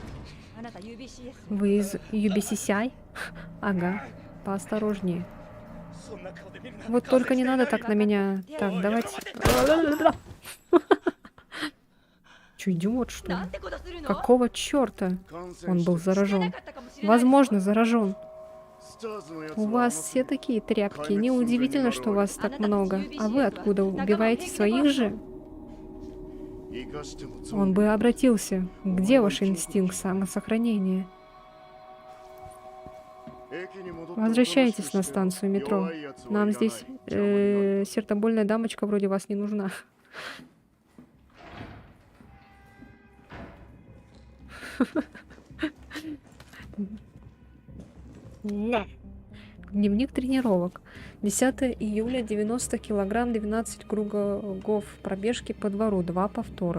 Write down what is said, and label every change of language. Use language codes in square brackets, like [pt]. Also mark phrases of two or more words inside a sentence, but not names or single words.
[ru] Вы из UBCCI? Ага, поосторожнее. [ja] そんな顔で見るなんて [ru] Вот только не надо так на меня. Так, давайте. Че, идиот, что ли? [ja] なんてことするの [ru] Какого черта? [ja] 感染 [ru] Он [ja] して [ru] был [ja] る [ru] заражен. [ja] かったかもしれないでしょ [ru] Возможно, заражен. [ja] スターズのやつ [ru] У [ja] は [ru] вас [ja] 甘す [ru] все [ja] ぎる [ru] такие тряпки. Неудивительно, что вас так много. А вы откуда? Убиваете своих же? [ja] 生かしてもゾ [ru] Он [ja] ンビ [ru] бы обратился. Где ваш инстинкт самосохранения? [ja] 駅に戻って [ru] Возвращайтесь на [ja] おとなしくしてよ [ru] станцию метро. [ja] 弱いやつはいら [ru] Нам [ja] ない [ru] здесь [ja] 邪魔になる [ru] сердобольная дамочка вроде вас не нужна. Дневник тренировок. 10 июля, 90 килограмм, 12 кругов пробежки по двору, 2 повтора.